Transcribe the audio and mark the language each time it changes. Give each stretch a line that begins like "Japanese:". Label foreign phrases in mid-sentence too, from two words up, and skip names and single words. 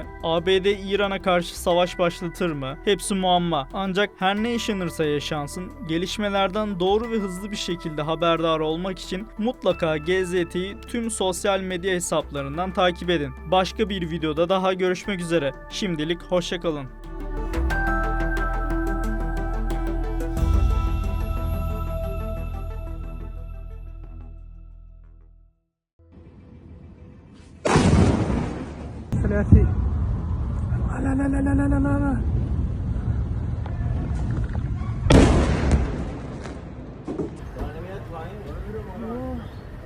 Turkish: ABD İran'a karşı savaş başlatır mı? Hepsi muamma. Ancak her ne yaşanırsa yaşansın, gelişmelerden doğru ve hızlı bir şekilde haberdar olmak için mutlaka GZT'yi tüm sosyal medya hesaplarından takip edin. Başka bir videoda daha görüşmek üzere. Şimdilik hoşça kalın. ثلاثي لا لا لا لا لا لا لا لا